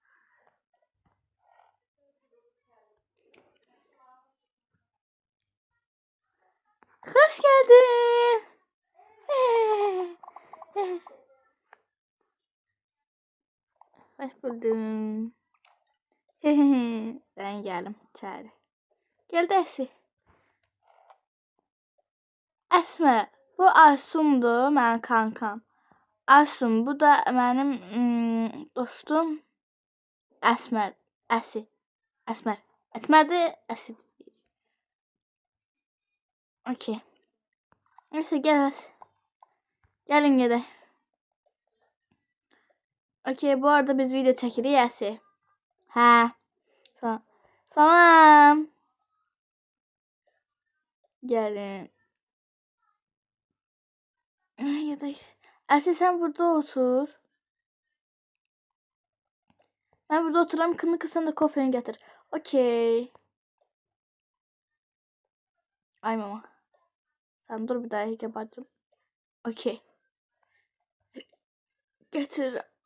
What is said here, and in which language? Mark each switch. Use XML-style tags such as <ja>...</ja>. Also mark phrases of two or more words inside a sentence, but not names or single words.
<tr>Hoş geldin. Hoş buldum. Ben geldim içeri. Gel Desi. Esme.</tr> <az>Bu Aysum'dur, mənim kankam. Aysum, bu da mənim dostum Əsmər. Əsmər. Əsmərdir, Əsid.</az> <tr>Okey. Neyse gel.</tr> <az>Gelin gedək. Okey, bu arada biz video çəkirik Əsi. Hə. Salam. Gelin. Gedək. Əsi sen burada otur. Ben burada oturam. Kınıkı sen de kofeni getir. Okey. Ay mama.</az> <tr>Sen dur bir dakika bacım.</tr> <az>Okey. Getir.</az>